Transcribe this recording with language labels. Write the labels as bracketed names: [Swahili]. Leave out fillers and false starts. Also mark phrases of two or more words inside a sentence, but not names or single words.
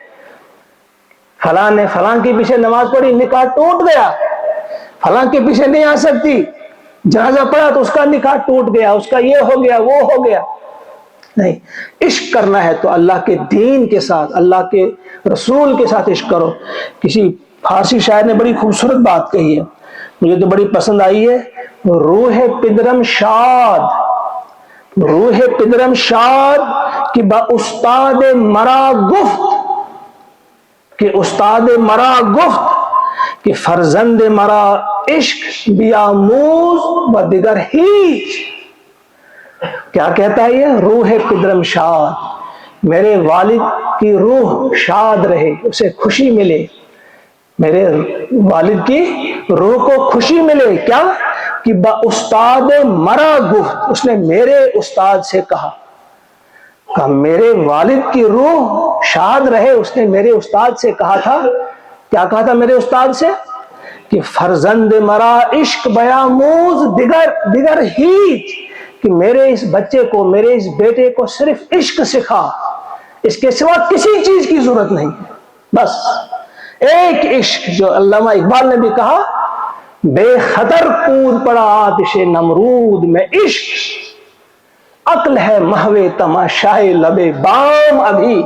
[Urdu] فلاں نے فلاں کے پیچھے نماز پڑھی، نکاح ٹوٹ گیا، فلاں کے پیچھے نہیں آ سکتی، جنازہ پڑھا تو اس کا نکاح ٹوٹ گیا، اس کا یہ ہو گیا وہ ہو گیا، نہیں۔ عشق کرنا ہے تو اللہ کے دین کے ساتھ، اللہ کے رسول کے ساتھ عشق کرو۔ کسی فارسی شاعر نے بڑی خوبصورت بات کہی ہے، مجھے تو بڑی پسند آئی ہے، [Persian] روح پدرم شاد، روح پدرم شاد کہ با استاد مرا گفت، کہ استاد مرا گفت کہ فرزند مرا عشق بیاموز و دیگر ہیچ۔ [Urdu] کیا کہتا ہے یہ؟ [Persian] روح پدرم شاد، [Urdu] میرے والد کی روح شاد رہے، اسے خوشی ملے، میرے والد کی روح کو خوشی ملے، کیا؟ [Persian] کہ با استاد مرا گفت، [Urdu] اس نے میرے استاد سے کہا، میرے والد کی روح شاد رہے، اس نے میرے استاد سے کہا تھا، کیا کہا تھا میرے استاد سے؟ [Persian] کہ فرزند مرا عشق بیاموز دیگر ہیچ، [Urdu] کہ میرے اس بچے کو، میرے اس بیٹے کو صرف عشق سکھا، اس کے سوا کسی چیز کی ضرورت نہیں ہے، بس ایک عشق، جو علامہ اقبال نے بھی کہا بے خطر کود پڑا آتش نمرود میں عشق، عقل ہے محو تماشائے لب بام ابھی۔